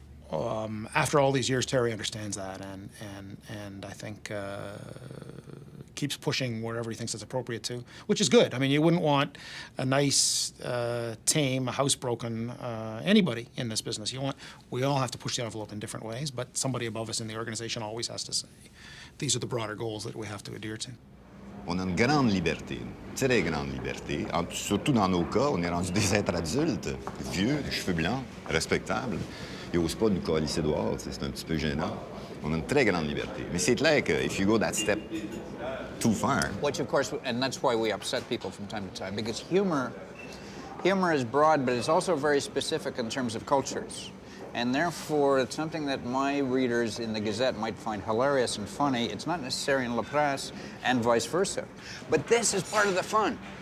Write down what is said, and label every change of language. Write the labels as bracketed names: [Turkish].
[English] After all these years, Terry understands that and I think keeps pushing wherever he thinks it's appropriate to, which is good. I mean, you wouldn't want a nice, tame, housebroken anybody in this business. We all have to push the envelope in different ways, but somebody above us in the organization always has to say, these are the broader goals that we have to adhere to. [French] On a une grande liberté, une très grande liberté. Surtout dans nos cas, on est rendu des êtres adultes, vieux, les cheveux blancs, respectables. Ils n'osent pas nous calisser dehors, c'est un petit peu gênant. On a une très grande liberté. Mais c'est clair que [English] if you go that step too far... Which, of course, and that's why we upset people from time to time, because humor is broad, but it's also very specific in terms of cultures. And therefore, it's something that my readers in the Gazette might find hilarious and funny. It's not necessary in La Presse, and vice versa. But this is part of the fun.